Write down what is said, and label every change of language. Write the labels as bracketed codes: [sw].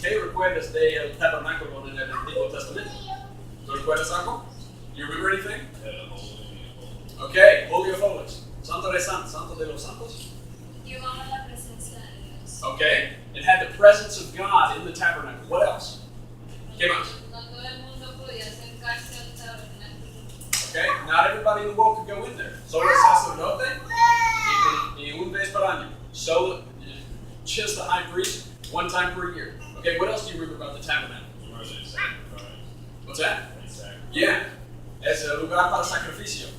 [es] ¿Qué recuerdas del tabernáculo en el Antiguo Testamento? ¿No recuerdas algo? [en] You remember anything? Okay, Holy of Holies. [es] Santo de Santos, Santo de los Santos. Llevaba la presencia de Dios. [en] Okay, it had the presence of God in the tabernacle. What else? [es] ¿Qué más? No todo el mundo podía acercarse al tabernáculo. [en] Okay, not everybody in the world could go in there. [es] Solo el sacerdote y un vez por año. [en] So, just the high priest, one time per year. Okay, what else do you remember about the tabernacle? What's that? [es] Yeah, es el lugar para sacrificio.